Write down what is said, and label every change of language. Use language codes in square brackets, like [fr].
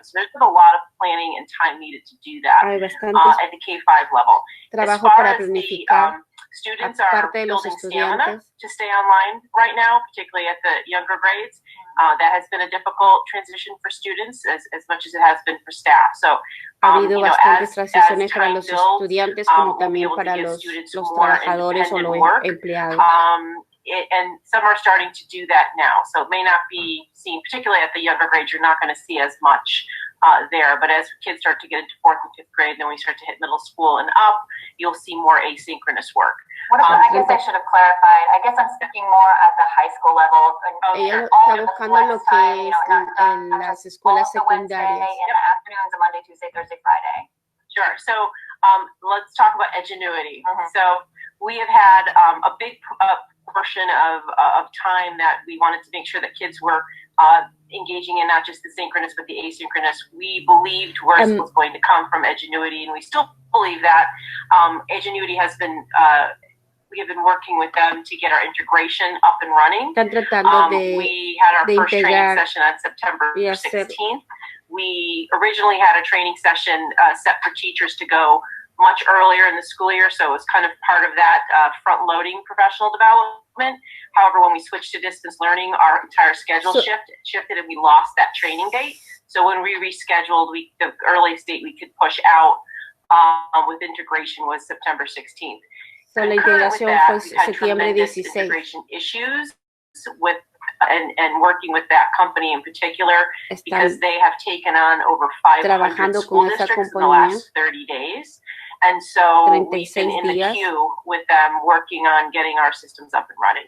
[en] So there's been a lot of planning and time needed to do that at the K-5 level. As far as the students are building stamina to stay online right now, particularly at the younger grades. That has been a difficult transition for students as much as it has been for staff. So, [es] ha habido bastantes transiciones para los estudiantes como también para los trabajadores o los empleados. [en] And some are starting to do that now. So it may not be seen, particularly at the younger grades, you're not going to see as much there. But as kids start to get into 4th and 5th grade, then we start to hit middle school and up, you'll see more asynchronous work. I guess I should have clarified. I guess I'm speaking more at the high school level. [es] Ella está buscando lo que es en las escuelas secundarias. [en] In the afternoons of Monday, Tuesday, Thursday, Friday. Sure. So let's talk about Edgenuity. So we have had a big portion of time that we wanted to make sure that kids were engaging in not just the synchronous but the asynchronous. We believed was going to come from Edgenuity, and we still believe that. Edgenuity has been we have been working with them to get our integration up and running. We had our first training session on September 16th. We originally had a training session set for teachers to go much earlier in the school year, so it was kind of part of that front-loading professional development. However, when we switched to distance learning, our entire schedule shifted, and we lost that training date. So when we rescheduled, the earliest date we could push out with integration was September 16th. [es] So la integración fue septiembre 16. [en] Integration issues with and working with that company in particular because they have taken on over 500 school districts in the last 30 days. And so we've been in the queue with them working on getting our systems up and running.